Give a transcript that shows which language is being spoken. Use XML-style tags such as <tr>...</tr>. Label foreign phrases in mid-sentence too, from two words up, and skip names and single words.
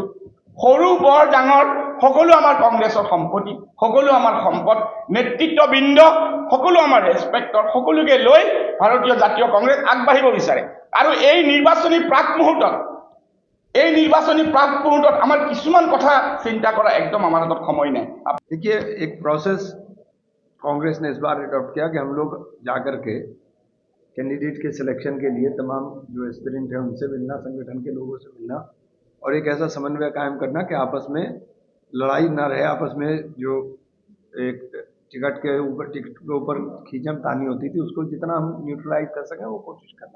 <as>সৰু বৰ ডাঙৰ সকলো আমাৰ কংগ্ৰেছৰ সম্পত্তি, সকলো আমাৰ সম্পদ, নেতৃত্ববৃন্দ সকলো আমাৰ ৰেচপেক্টৰ, সকলোকে লৈ ভাৰতীয় জাতীয় কংগ্ৰেছ আগবাঢ়িব বিচাৰে। আৰু এই নিৰ্বাচনী প্ৰাক মুহূৰ্তত আমার কিছুমান কথা চিন্তা করা</as> <hi>एकदम हमारे हाथ समय नहीं। देखिए, एक प्रोसेस कांग्रेस ने इस बार अडॉप्ट किया कि हम लोग जाकर के कैंडिडेट के सिलेक्शन के लिए तमाम जो एस्पिरेंट हैं उनसे मिलना, संगठन के लोगों से मिलना और एक ऐसा समन्वय कायम करना कि आपस में लड़ाई ना रहे, आपस में जो एक टिकट के ऊपर खींचम तानी होती थी उसको जितना हम न्यूट्रलाइज कर सकें वो कोशिश करना है।</hi>